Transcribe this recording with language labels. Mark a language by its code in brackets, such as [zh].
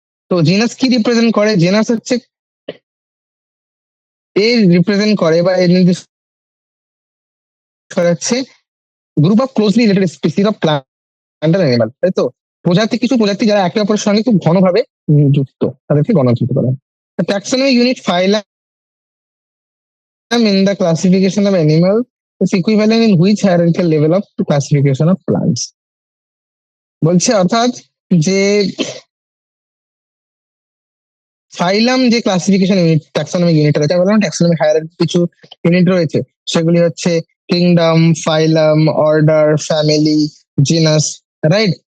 [bn] তো জিনাস কি রিপ্রেজেন্ট করে? জেনাস হচ্ছে এর রিপ্রেজেন্ট করে বা এর নির্দেশ করা হচ্ছে [en] group of closely related species of plant and animal, [bn] তাই তো, প্রজাতি, কিছু প্রজাতি যারা একে অপরের সঙ্গে খুব ঘনভাবে যুক্ত, তাদেরকে গণযুক্ত করা হয়। [en] Taxonomy unit phylum in the classification of animal is equivalent in which hierarchical level of classification of plants? [bn] বলছে অর্থাৎ যে ফাইলাম যে ক্লাসিফিকেশন ইউনিট, ট্যাক্সোনমিক ইউনিট রয়েছে, বললাম ট্যাক্সোনমিক হায়ারার্কি কিছু ইউনিট রয়েছে, সেগুলি হচ্ছে kingdom, ফাইলাম, order, family, genius, right?